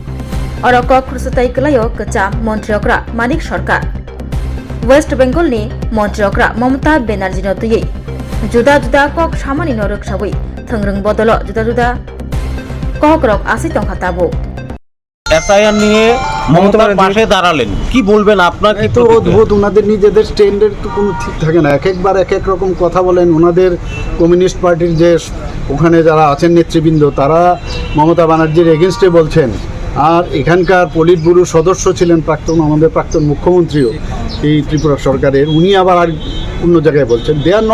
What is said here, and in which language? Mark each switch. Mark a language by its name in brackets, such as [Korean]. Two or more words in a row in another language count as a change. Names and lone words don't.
[Kok Borok] और कक खुरसताई कलायो कचा मन्त्रियकरा मानिक सरकार वेस्ट बेंगलनि मन्त्रियकरा ममता बेनार्जीनो तुयै जुदा जुदा कक सामानि नरकसावै थंग्रं बदल जुदा जुदा कक रक आसि तंखाताबो [Bangla] এসআইআর নিয়ে মমতার পাশে দাঁড়ালেন, কি বলবেন? আপনার কি তো অদ্ভুত, ওনাদের নিজেদের স্ট্যান্ডের তো কোনো ঠিক থাকে না, এক একবার এক এক রকম কথা বলেন। ওনাদের কমিউনিস্ট পার্টির যে ওখানে যারা আছেন নেতৃবৃন্দ তারা মমতা ব্যানার্জির এগেনস্টে বলছেন, আর এখানকার পলিট ব্যুরোর সদস্য ছিলেন আমাদের প্রাক্তন মুখ্যমন্ত্রীও এই ত্রিপুরা সরকারের, উনি আবার আর অন্য জায়গায় বলছেন।